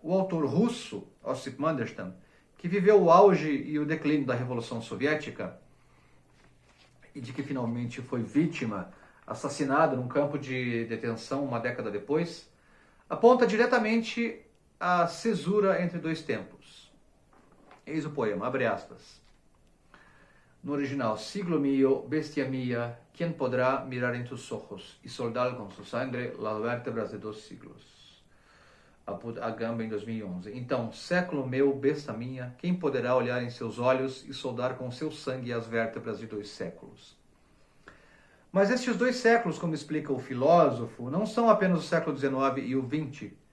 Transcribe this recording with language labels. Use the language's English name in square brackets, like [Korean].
[Portuguese] O autor russo, Osip Mandelstam, que viveu o auge e o declínio da Revolução Soviética e de que finalmente foi vítima, assassinado num campo de detenção uma década depois, aponta diretamente a cesura entre dois tempos. Eis o poema, abre aspas. [Spanish] No original, siglo mío, bestia mía, ¿quién podrá mirar en tus ojos y soldar con su sangre las vértebras de dos siglos? [Portuguese] Agamben, em 2011. Então, século meu, besta minha, quem poderá olhar em seus olhos e soldar com seu sangue as vértebras de 2 séculos? Mas estes 2 séculos, como explica o filósofo, não são apenas o século XIX e o XX.